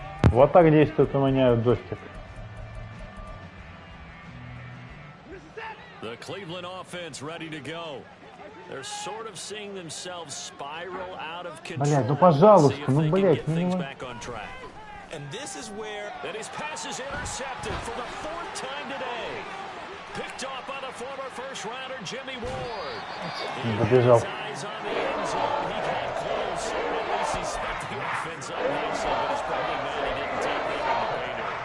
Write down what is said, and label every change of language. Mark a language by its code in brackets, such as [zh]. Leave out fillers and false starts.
[ru] Вот так действует у меня джойстик. [en] The Cleveland offense ready to go. They're sort of seeing themselves spiral out of control. [ru] Блядь, ну пожалуйста, ну блядь, ну. [en] And this is where that his pass is intercepted for the 4th time today. Picked off by the former first-rounder Jimmy Ward. [ru] Побежал. [en] Eyes on the end zone. He got close. At least he spent the offense up nicely, but it's probably mad he didn't take that in the painter.